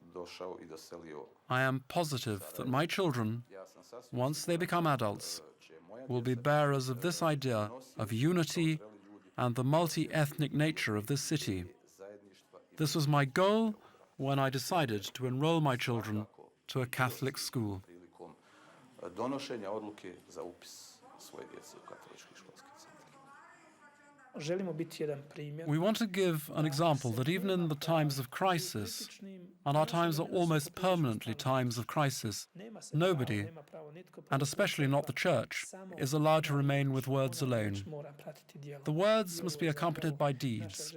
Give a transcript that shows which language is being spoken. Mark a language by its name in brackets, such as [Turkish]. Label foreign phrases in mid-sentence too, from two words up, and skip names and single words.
[English] I am positive that my children, once they become adults, will be bearers of this idea of unity and the multi-ethnic nature of this city. This was my goal when I decided to enroll my children to a Catholic school. [Croatian] Donošenja odluke za upis svoje djece u katolički školski centar. Želimo biti jedan primjer. [English] We want to give an example that even in the times of crisis, and our times are almost permanently times of crisis, nobody, and especially not the Church, is allowed to remain with words alone. The words must be accompanied by deeds.